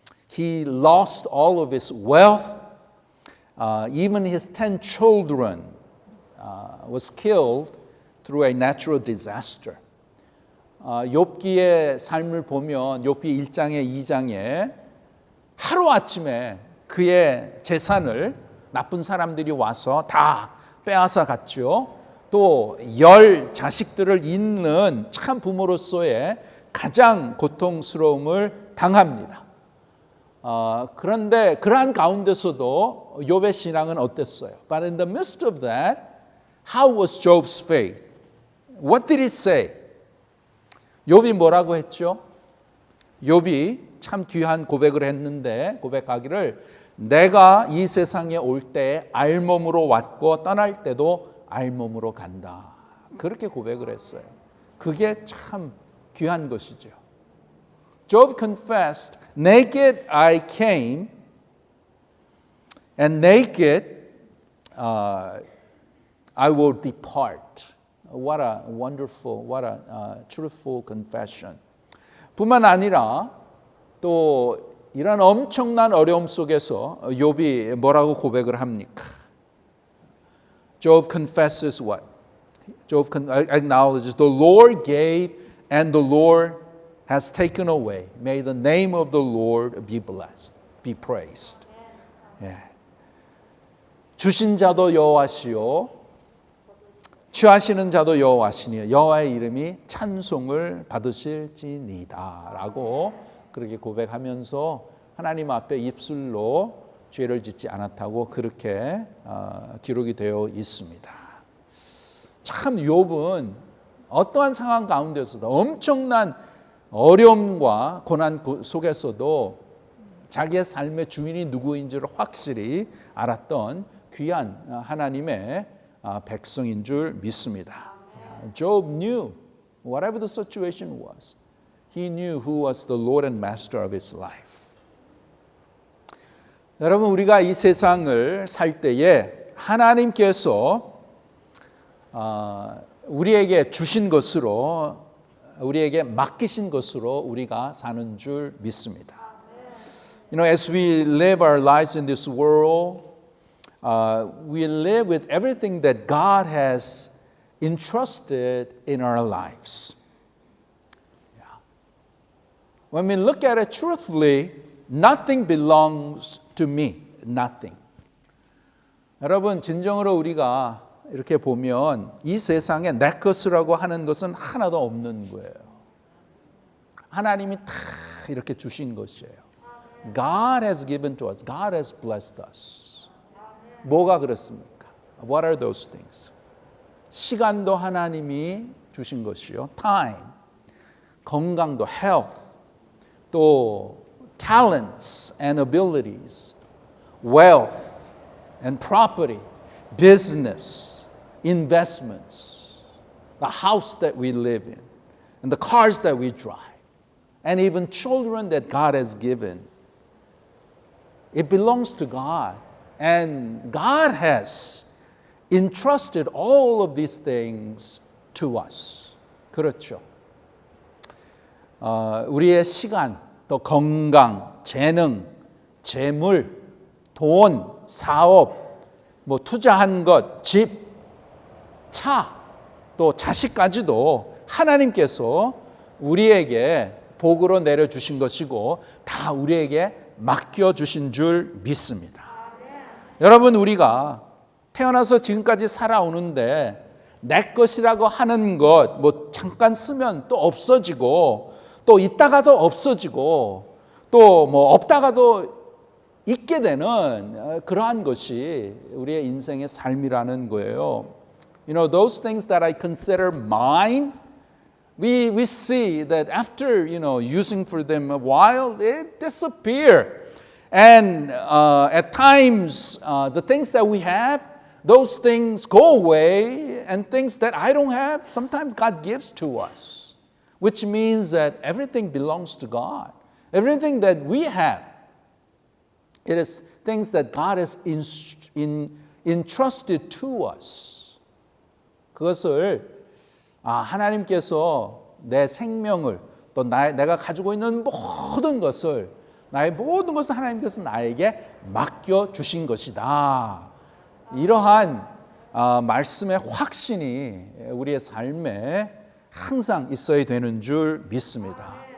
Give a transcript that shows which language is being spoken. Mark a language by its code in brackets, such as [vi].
[en] He lost all of his wealth. Even his 10 children was killed through a natural disaster. [ko] 욥기의 삶을 보면 욥기 1장에 2장에 하루아침에 그의 재산을 나쁜 사람들이 와서 다 빼앗아 갔죠. 또 10 자식들을 잇는 참 부모로서의 가장 고통스러움을 당합니다. 그런데 그러한 가운데서도 욥의 신앙은 어땠어요? [en] But in the midst of that, how was Job's faith? What did he say? [ko] 욥이 뭐라고 했죠? 욥이 참 귀한 고백을 했는데, 고백하기를 내가 이 세상에 올 때 알몸으로 왔고 떠날 때도 알몸으로 간다. 그렇게 고백을 했어요. 그게 참 귀한 것이죠. [en] Job confessed, naked I came and naked I will depart. What a wonderful, what a truthful confession. [ko] 뿐만 아니라 또 이런 엄청난 어려움 속에서 욥이 뭐라고 고백을 합니까? [en] Job confesses what? Job acknowledges the Lord gave and the Lord has taken away. May the name of the Lord be blessed, be praised. [ko] 예. 주신 자도 여호와시요 취하시는 자도 여호와시니 여호와의 이름이 찬송을 받으실지니다라고 그렇게 고백하면서 하나님 앞에 입술로 죄를 짓지 않았다고 그렇게 기록이 되어 있습니다. 참 욥은 어떠한 상황 가운데서도 엄청난 어려움과 고난 속에서도 자기의 삶의 주인이 누구인지를 확실히 알았던 귀한 하나님의 백성인 줄 믿습니다. [en] Job knew whatever the situation was. He knew who was the Lord and Master of his life. [ko] 여러분 우리가 이 세상을 살 때에 하나님께서 우리에게 주신 것으로 우리에게 맡기신 것으로 우리가 사는 줄 믿습니다. [en] You know, as we live our lives in this world, we live with everything that God has entrusted in our lives. When we look at it truthfully, nothing belongs to me. Nothing. [ko] 여러분, 진정으로 우리가 이렇게 보면 이 세상에 내 것이라고 하는 것은 하나도 없는 거예요. 하나님이 다 이렇게 주신 것이에요. [en] God has given to us. God has blessed us. [ko] 뭐가 그렇습니까? [en] What are those things? [ko] 시간도 하나님이 주신 것이요. [en] Time. [ko] 건강도 [en] health. [ko] 또 [en] talents and abilities. Wealth and property. Business. Investments. The house that we live in. And the cars that we drive. And even children that God has given. It belongs to God. And God has entrusted all of these things to us. [ko] 그렇죠. 우리의 시간, 또 건강, 재능, 재물, 돈, 사업, 뭐 투자한 것, 집, 차, 또 자식까지도 하나님께서 우리에게 복으로 내려주신 것이고 다 우리에게 맡겨주신 줄 믿습니다. 여러분 우리가 태어나서 지금까지 살아오는데 내 것이라고 하는 것 뭐 잠깐 쓰면 또 없어지고 또 있다가도 없어지고 또 뭐 없다가도 있게 되는 그러한 것이 우리의 인생의 삶이라는 거예요. [en] You know, those things that I consider mine, we see that after, using for them a while, they disappear. And at times, the things that we have, those things go away, and things that I don't have, sometimes God gives to us, which means that everything belongs to God. Everything that we have, it is things that God has entrusted to us. [ko] 그것을 하나님께서 내 생명을 또 내가 가지고 있는 모든 것을 나의 모든 것을 하나님께서 나에게 맡겨주신 것이다. 이러한 말씀의 확신이 우리의 삶에 항상 있어야 되는 줄 믿습니다.